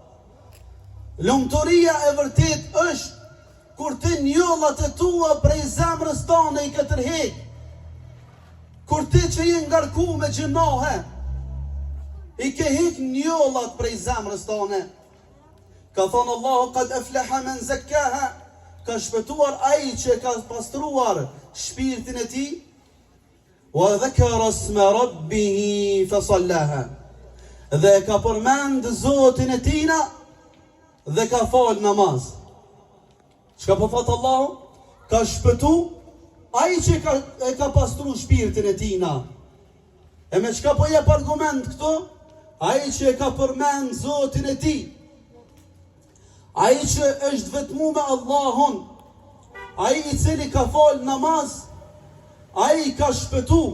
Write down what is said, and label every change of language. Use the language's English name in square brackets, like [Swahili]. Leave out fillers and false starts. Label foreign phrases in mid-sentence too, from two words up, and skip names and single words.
[Albanian] Lumturia e vërtet është kur ti njollat e tua prej zemrës tane i ke tërheq. Kur ti që je ngarku me gjinohe, i ke hek njollat prej zemrës tane. Ka thonë Allahu, [Arabic] قد أفلح من زكاها, [Albanian] ka shpëtuar ai që ka pastruar shpirtin e tij. [Arabic] وذكر اسم ربه فصلى, [Albanian] dhe ka përmend Zotin e tina dhe ka fal namaz. Çka po thot Allahu? Ka shpëtu ai që e ka pastru shpirtin e tina. E me çka po jep argument këtu? Ai që e ka përmend Zotin e tij, ai që është vetmu me Allahun, ai i cili ka fal namaz, ai ka shpëtu.